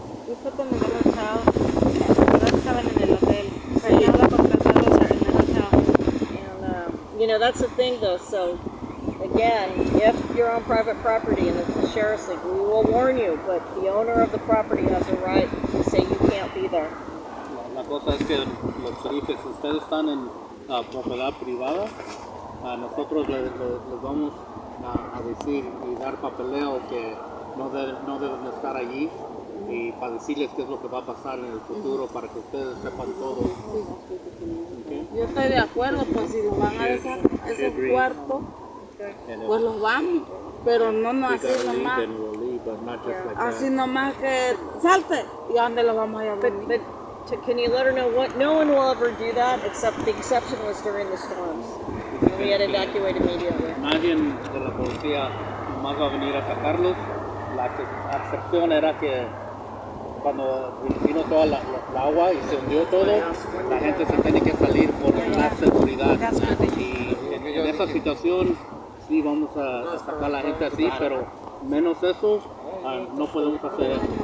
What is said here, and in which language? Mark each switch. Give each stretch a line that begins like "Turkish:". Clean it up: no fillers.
English: We put them in the hotel.
Spanish: Estaban en el hotel.
English: Right now,
Spanish: la contratados
English: are in the hotel. And, you know, that's the thing though, so again, if you're on private property and it's the sheriff's thing, we will warn you, but the owner of the property has a right to say you can't be there.
Spanish: La cosa es que los sheriffes, si ustedes están en propiedad privada, nosotros les vamos a decir y dar papeleo que no deben estar allí y para decirles qué es lo que va a pasar en el futuro para que ustedes sepan todo.
English: Okay.
Spanish: Yo estoy de acuerdo, pues si nos van a esos cuartos, pues los vamos, pero no así nomás. Así nomás que salte y a dónde los vamos a llevar.
English: Can you let her know what? No one will ever do that, except the exception was during the storms. And we had to evacuate immediately.
Spanish: Nadie de la policía más va a venir a sacarlos. La excepción era que cuando vino toda la agua y se hundió todo, la gente se tiene que salir por la seguridad. Y en esa situación sí vamos a sacar a la gente así, pero menos eso no podemos hacer eso.